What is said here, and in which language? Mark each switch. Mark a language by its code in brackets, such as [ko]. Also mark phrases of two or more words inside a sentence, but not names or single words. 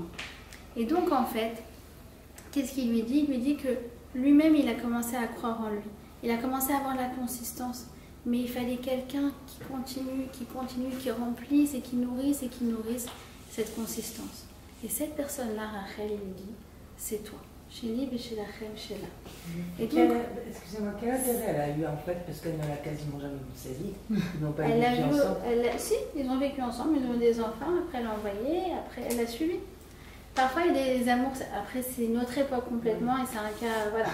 [fr] Et donc en fait, qu'est-ce qu'il lui dit? Il lui dit que lui-même, il a commencé à croire en lui. Il a commencé à avoir la consistance. Mais il fallait quelqu'un qui continue, qui remplisse et qui nourrisse cette consistance. Et cette personne-là, Rachel, il lui dit, c'est toi. [he] שלי ושלכם שלה. [fr] Et donc, excusez-moi, quel intérêt elle a eu en fait, parce qu'elle n'a quasiment jamais vu de sa vie. Ils n'ont pas elle a vécu vu, ensemble. si, ils ont vécu ensemble, ils ont eu des enfants, après elle l'a envoyé, après elle l'a suivi. Parfois il y a des amours, après c'est une autre époque complètement et c'est un cas, voilà.